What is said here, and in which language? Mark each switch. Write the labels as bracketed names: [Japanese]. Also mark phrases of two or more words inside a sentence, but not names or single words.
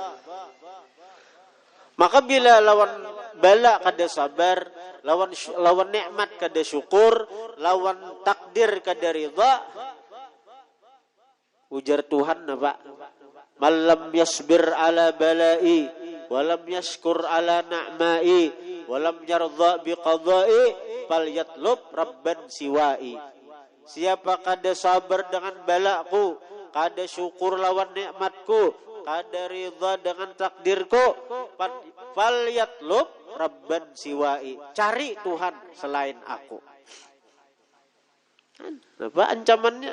[Banjar] Maka bila lawan bala kada sabar, lawan nikmat kada syukur, lawan takdir kada ridha, ujar Tuhan apa? [Arabic] من لم يصبر على بلائي, ولم يشكر على نعمائي ولم يرض بقضائي فليطلب ربا سوائي. [Banjar] Siapa kada sabar dengan balaku, kada syukur lawan nikmatku, kada ridha dengan takdirku, [Arabic] فليطلب ربا سوائي. [Banjar] Cari Tuhan selain aku. Apa ancamannya?